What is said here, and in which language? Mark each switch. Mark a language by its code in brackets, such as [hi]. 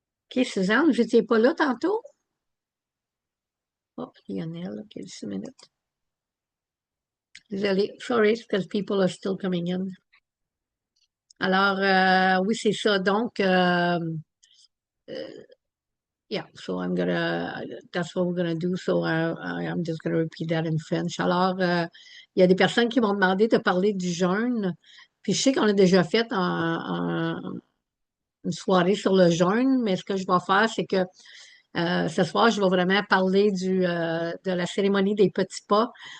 [fr] OK, Suzanne, vous n'étiez pas là tantôt? Oh, Lionel, OK, 10 minutes. Désolée, [en] sorry, because people are still coming in. [fr] Alors, oui, c'est ça. [en] Donc, yeah, so that's what we're gonna do. So I'm just gonna repeat that in French. [fr] Alors, il y a des personnes qui m'ont demandé de parler du jeûne. Puis je sais qu'on a déjà fait une soirée sur le jeûne, mais ce que je vais faire, c'est que ce soir, je vais vraiment parler de la cérémonie des petits pas.